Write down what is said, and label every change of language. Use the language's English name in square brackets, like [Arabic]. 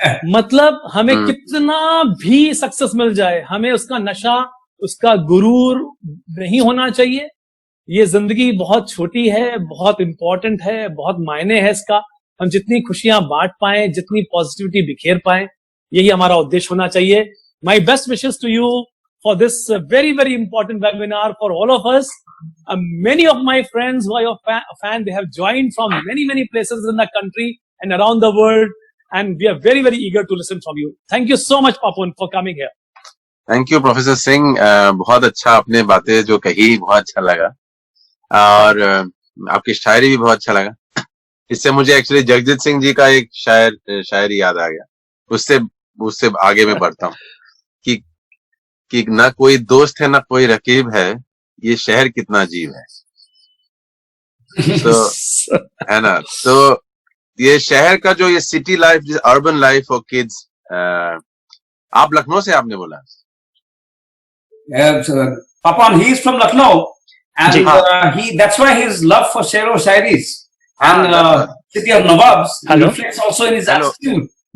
[Hindi] मतलब हमें कितना भी सक्सेस मिल जाए, हमें उसका नशा, उसका गुरूर नहीं होना चाहिए। ये जिंदगी बहुत छोटी है, बहुत इंपॉर्टेंट है, बहुत मायने है इसका। हम जितनी खुशियां बांट पाए, जितनी पॉजिटिविटी बिखेर पाए, यही हमारा उद्देश्य होना चाहिए। [English] My best wishes to you for this very, very important webinar for all of us. Many of my friends who are your fan, they have joined from many, many places in the country and around the world. And we are very, very eager to listen from you. Thank you so much, Papon, for coming here. Thank you [Hindi] professor Singh, बहुत अच्छा आपने बातें जो कही, बहुत अच्छा लगा। और आपकी शायरी भी बहुत अच्छा लगा। इससे मुझे एक्चुअली जगजीत सिंह जी का एक शायरी याद आ गया। उससे आगे मैं बढ़ता हूँ कि ना कोई दोस्त है ना कोई रकीब है, ये शहर कितना अजीब है। तो है ना, तो ये शहर का जो ये city life, [English] Urban life for kids. [Hindi] आप लखनऊ से आपने बोला? [English] Papon, he is from Lucknow, and that's why his love for Shero Shairis and city of Nawabs reflects also in his attitude.